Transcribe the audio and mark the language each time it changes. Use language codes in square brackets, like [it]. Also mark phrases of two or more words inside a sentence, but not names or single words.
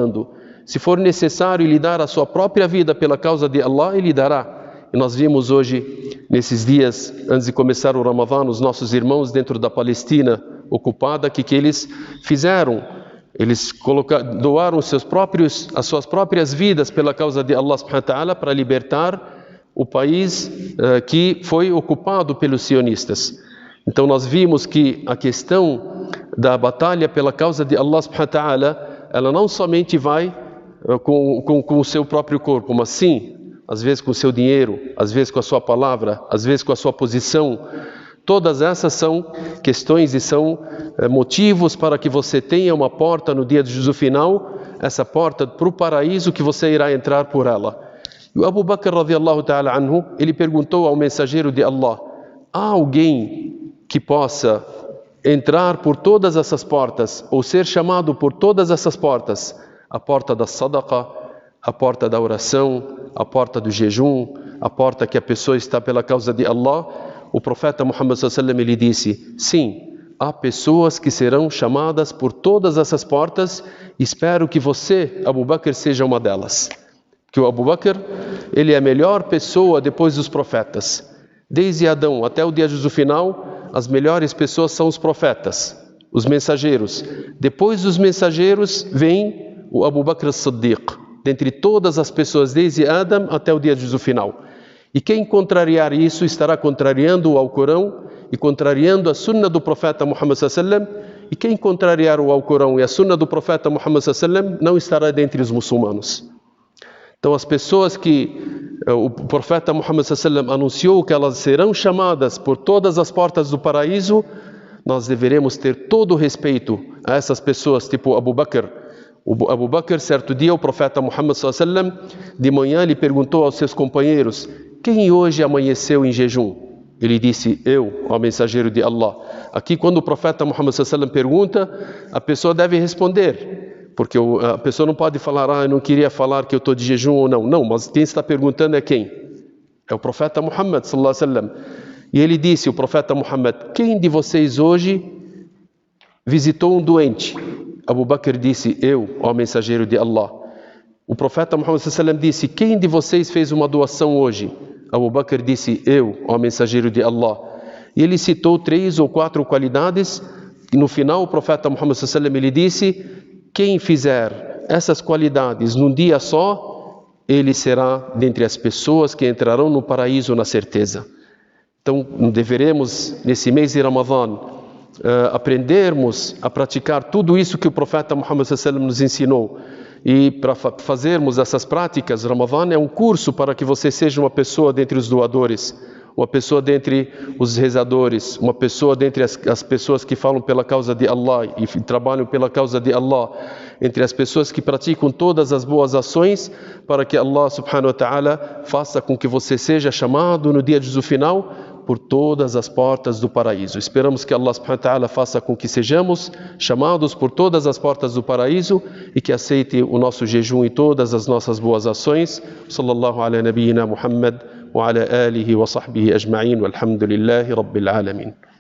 [pt] Se for necessário ele dar a sua própria vida pela causa de Allah, ele dará. E nós vimos hoje, nesses dias, antes de começar o Ramadã, os nossos irmãos dentro da Palestina ocupada, que eles fizeram? Eles doaram as suas próprias vidas pela causa de [ar] الله سبحانه وتعالى [pt] para libertar o país que foi ocupado pelos sionistas. Então nós vimos que a questão da batalha pela causa de [ar] الله سبحانه وتعالى, [pt] ela não somente vai com o seu próprio corpo, mas sim, às vezes com o seu dinheiro, às vezes com a sua palavra, às vezes com a sua posição. Todas essas são questões e são motivos para que você tenha uma porta no dia do juízo final, essa porta para o paraíso que você irá entrar por ela. E o Abu Bakr [ar] رضي الله تعالى عنه, [pt] ele perguntou ao mensageiro de Allah: há alguém que possa entrar por todas essas portas, ou ser chamado por todas essas portas? A porta da sadaqa, a porta da oração, a porta do jejum, a porta que a pessoa está pela causa de Allah. O profeta Muhammad [ar] صلى الله عليه وسلم, [pt] ele disse: sim, há pessoas que serão chamadas por todas essas portas. Espero que você, Abu Bakr, seja uma delas. Que o Abu Bakr, ele é a melhor pessoa depois dos profetas. Desde Adão até o dia do final, as melhores pessoas são os profetas, os mensageiros. Depois dos mensageiros vem o Abu Bakr as-Siddiq, dentre todas as pessoas, desde Adão até o dia do final. E quem contrariar isso estará contrariando o Alcorão e contrariando a sunna do profeta Muhammad [ar] صلى الله عليه وسلم. [pt] E quem contrariar o Alcorão e a sunna do profeta Muhammad [ar] صلى الله عليه وسلم [pt] não estará dentre os muçulmanos. Então as pessoas que o profeta Muhammad [ar] صلى الله عليه وسلم [pt] anunciou que elas serão chamadas por todas as portas do paraíso, nós deveremos ter todo o respeito a essas pessoas, tipo Abu Bakr. O Abu Bakr, certo dia, o profeta Muhammad [ar] صلى الله عليه وسلم, [pt] de manhã, ele perguntou aos seus companheiros: quem hoje amanheceu em jejum? Ele disse: eu, ó mensageiro de Allah. Aqui, quando o profeta Muhammad [ar] صلى الله عليه وسلم [pt] pergunta, a pessoa deve responder, porque a pessoa não pode falar: eu não queria falar que eu estou de jejum ou não. Não, mas quem está perguntando é quem? É o profeta Muhammad [ar] صلى الله عليه وسلم. [pt] E ele disse, o profeta Muhammad: quem de vocês hoje visitou um doente? Abu Bakr disse: eu, ó mensageiro de Allah. O profeta Muhammad [ar] صلى الله عليه وسلم [pt] disse: quem de vocês fez uma doação hoje? Abu Bakr disse: eu, ó mensageiro de Allah. E ele citou 3 ou 4 qualidades, e no final o profeta Muhammad [ar] صلى الله عليه وسلم, [pt] ele disse: quem fizer essas qualidades num dia só, ele será dentre as pessoas que entrarão no paraíso na certeza. Então deveremos, nesse mês de Ramadã, aprendermos a praticar tudo isso que o profeta Muhammad [ar] صلى الله عليه وسلم [pt] nos ensinou. E para fazermos essas práticas, Ramadã é um curso para que você seja uma pessoa dentre os doadores, uma pessoa dentre os rezadores, uma pessoa dentre as pessoas que falam pela causa de Allah e trabalham pela causa de Allah, entre as pessoas que praticam todas as boas ações, para que [ar] الله سبحانه وتعالى [pt] faça com que você seja chamado no dia do juízo final por todas as portas do paraíso. Esperamos que [ar] الله سبحانه وتعالى [pt] faça com que sejamos chamados por todas as portas do paraíso e que aceite o nosso jejum e todas as nossas boas ações. [ar] صلى الله على نبينا محمد وعلى آله وصحبه أجمعين والحمد لله رب العالمين.